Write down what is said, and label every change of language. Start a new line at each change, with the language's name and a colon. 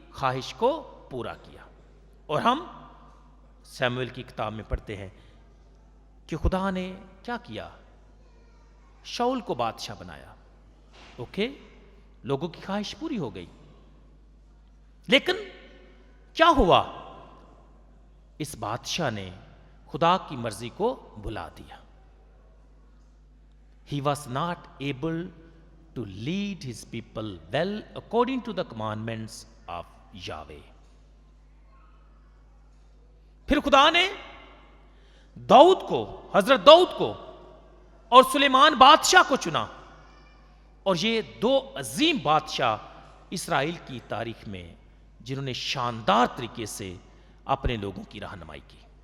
Hindi: ख्वाहिश को पूरा किया। और हम सैमुएल की किताब में पढ़ते हैं कि खुदा ने क्या किया? शाऊल को बादशाह बनाया। ओके, लोगों की ख्वाहिश पूरी हो गई। लेकिन क्या हुआ? इस बादशाह ने खुदा की मर्जी को भुला दिया।
English: He was not able to lead his people well according to the commandments of Yahweh.
Hindi: फिर खुदा ने दाऊद को, हजरत दाऊद को और सुलेमान बादशाह को चुना। और ये दो अजीम बादशाह इस्राएल की तारीख में जिन्होंने शानदार तरीके से अपने लोगों की रहनुमाई की।